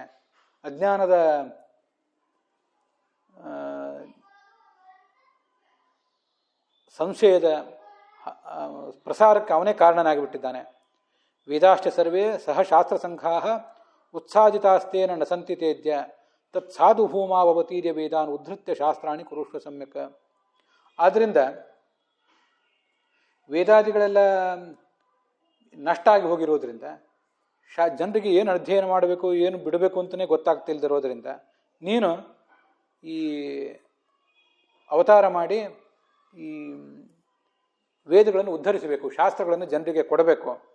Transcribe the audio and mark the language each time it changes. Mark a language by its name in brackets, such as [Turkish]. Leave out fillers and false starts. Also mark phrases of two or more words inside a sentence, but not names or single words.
[Kannada] ಅಜ್ಞಾನದ ಸಂಶಯದ ಪ್ರಸಾರಕ್ಕೆ ಅವನೇ ಕಾರಣನಾಗಿಬಿಟ್ಟಿದ್ದಾನೆ. [Sanskrit] ವೇದಾಶ್ಚ ಸರ್ವೇ ಸಹ ಶಾಸ್ತ್ರಸಂಘಾ ಉತ್ಸಾಜಿತಾಸ್ತೇನ ನ ಸಂತಿ ತೇಜ್ಯ ತತ್ ಸಾಧು ಭೂಮಾವತೀರ್ಯ ವೇದಾನ್ ಉದ್ಧತ್ಯ ಶಾಸ್ತ್ರಾಣಿ ಕುರುಷ್ವ ಸಮ್ಯಕ್. [Kannada] ಆದ್ದರಿಂದ ವೇದಾದಿಗಳೆಲ್ಲ ನಷ್ಟ ಆಗಿ ಹೋಗಿರೋದ್ರಿಂದ, ಜನರಿಗೆ ಏನು ಅಧ್ಯಯನ ಮಾಡಬೇಕು, ಏನು ಬಿಡಬೇಕು ಅಂತಲೇ ಗೊತ್ತಾಗ್ತಿಲ್ದಿರೋದ್ರಿಂದ ನೀನು ಈ ಅವತಾರ ಮಾಡಿ ಈ ವೇದಗಳನ್ನು ಉದ್ಧರಿಸಬೇಕು, ಶಾಸ್ತ್ರಗಳನ್ನು ಜನರಿಗೆ ಕೊಡಬೇಕು.